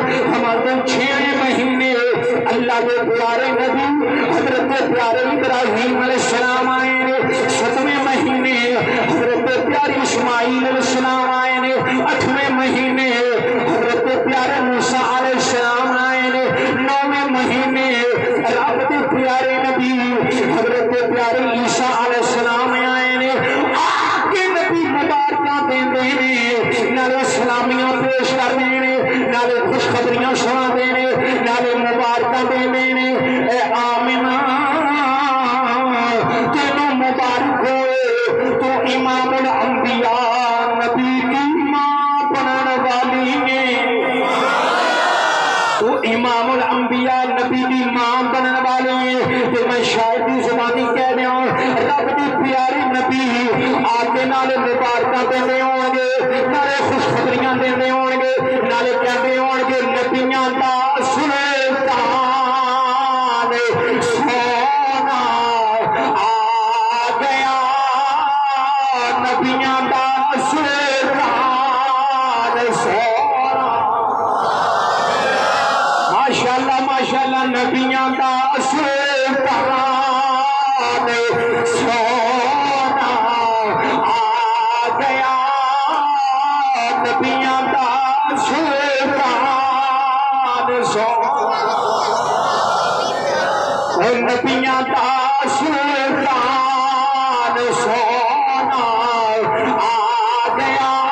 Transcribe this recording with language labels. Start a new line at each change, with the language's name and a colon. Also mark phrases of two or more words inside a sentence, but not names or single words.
Punjabi: ہمارے چھویں مہینے اللہ کے پیارے نبی حضرت پیارے ابراہیم علیہ السلام آئے نے, ساتویں مہینے حضرت پیارے اسماعیل علیہ السلام آئے نے, آٹھویں مہینے حضرت پیارے موسیٰ علیہ السلام آئے نے, نویں مہینے رب کے پیارے نبی حضرت پیارے عیسیٰ علیہ السلام آئے نے. آ کے نبی مبارکاں دیندے نے, نالے سلامیاں پیش کردے نے, نالے خوشخبریاں سناندے نے, نالے مبارکاں دیندے نے. اے آمنہ تینوں مبارک ہوئے تو امام الانبیاء نبی کی ماں بنن والی ہے, تو امام الانبیاء نبی کی ماں بنن والے ہیں. تو میں شاید کی زبانی کہہ رہا ہوں رب دی پیاری نبی آگے نالے مبارکاں دیندے ہون گے, نالے خوشخبریاں دیندے ہون گے, نالے کہندے ہون گے نبیاں دا سلطان سونا آ گیا, نبیاں دا سلطان سونا. ماشاءاللہ نبیاں دا سلطان سونا آ گیا, نبیاں دا سلطان سونا, نبیاں دا سلطان سونا آ گیا.